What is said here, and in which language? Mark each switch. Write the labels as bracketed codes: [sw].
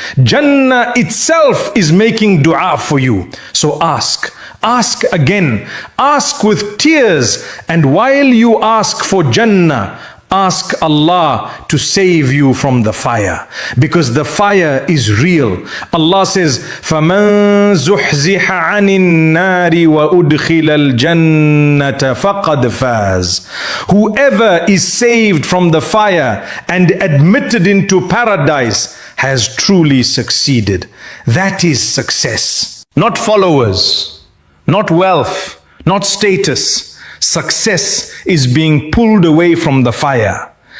[en] Jannah itself is making dua for you. So ask. Ask again. Ask with tears. And while you ask for Jannah, ask Allah to save you from the fire, because the fire is real. Allah says, [ar] فَمَنْ زُحْزِحَ عَنِ النَّارِ وَأُدْخِلَ الْجَنَّةَ فَقَدْ فَازَ. [en] Whoever is saved from the fire and admitted into paradise has truly succeeded. That is success. Not followers, not wealth, not status. Success is being pulled away from the fire.